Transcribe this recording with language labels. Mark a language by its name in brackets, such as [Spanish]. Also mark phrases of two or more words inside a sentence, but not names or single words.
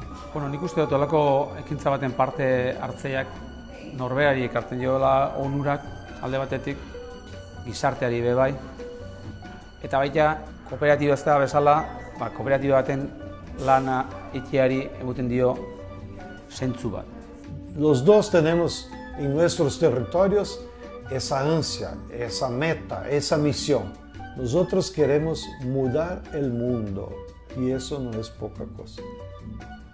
[Basque] Nik uste dut olako ekintza baten parte hartzeiak norberari ekartzen diola onurak alde batetik, gizarteari bebai. Eta baita kooperatiba ez da bezala, kooperatiba baten lana itiari egiten dio zentzu bat. [Spanish] Los dos tenemos en nuestros territorios esa ansia, esa meta, esa misión. Nosotros queremos mudar el mundo y eso no es poca cosa.